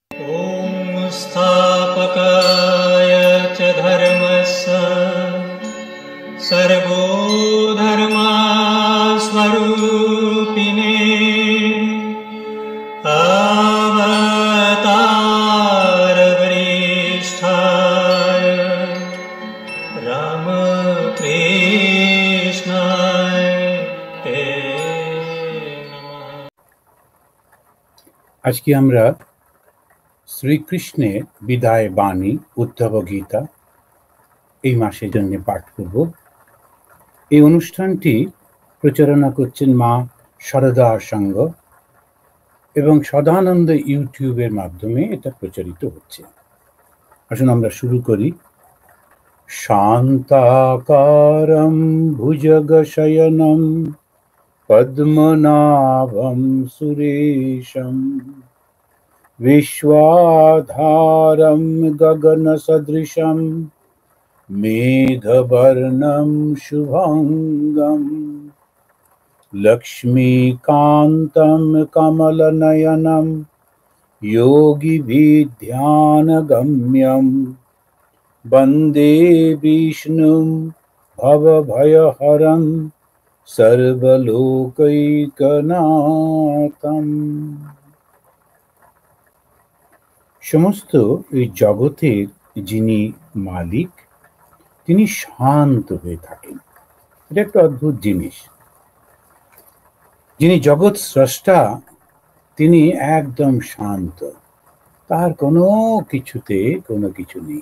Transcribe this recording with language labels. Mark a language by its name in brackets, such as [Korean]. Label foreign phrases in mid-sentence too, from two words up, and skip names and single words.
[Sanskrit] ॐ स्थापकाय च धर्मस्य सर्वधर्मस्वरूपिणे अवतारवरिष्ठाय रामकृष्णाय ते नमः। [Bangla] আজ কি আমরা শ্রীকৃষ্ণের বিদায় বাণী উদ্ধব গীতা এই মাসের জন্য পাঠ করব। এই অনুষ্ঠানটি প্রচারণা করছেন মা শারদা সংঘ এবং সদানন্দ ইউটিউবের মাধ্যমে এটা প্রচারিত হচ্ছে। আসুন আমরা শুরু করি। [Sanskrit] शान्ताकारं भुजगशयनं पद्मनाभं सुरेशं विश्वाधारं गगनसदृशं मेघवर्णं शुभांगं लक्ष्मीकान्तं कमलनयनं योगिभिर्ध्यानगम्यं वन्दे विष्णुं भवभयहरं सर्वलोकैकनाथम्। [Bangla] সমস্ত এই জগতের যিনি মালিক তিনি শান্ত হয়ে থাকেন। এটা একটা অদ্ভুত জিনিস। যিনি জগৎ স্রষ্টা তিনি একদম শান্ত, তার কোনো কিছুতে কোনো কিছু নেই।